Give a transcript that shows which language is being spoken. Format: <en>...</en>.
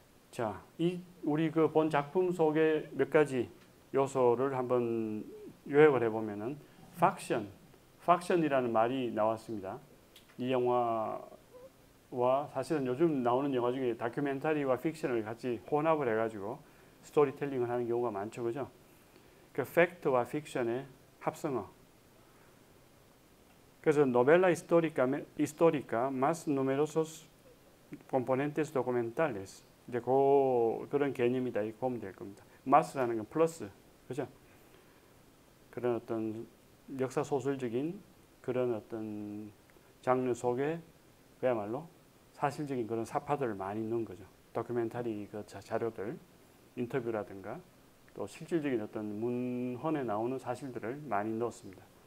<ko>자, 우리 그 본 작품 속의 몇 가지 요소를 한번 요약을 해보면은 팍션이라는 말이 나왔습니다. 이 영화와 사실은 요즘 나오는 영화 중에 다큐멘터리와 픽션을 같이 혼합을 해가지고 스토리텔링을 하는 경우가 많죠, 그죠? 그 팩트와 픽션의 합성어. 그래서</ko> <es>novela histórica más numerosos componentes documentales.</es> <ko>이제 그런 개념이다 이렇게 보면 될 겁니다. 마스라는 건 플러스, 그죠? 그런 어떤 역사 소설적인 그런 어떤 장르 속에 그야말로 사실적인 그런 사파들을 많이 넣은 거죠. 다큐멘터리 그 자료들, 인터뷰라든가 또 실질적인 어떤 문헌에 나오는 사실들을 많이 넣었습니다.</ko>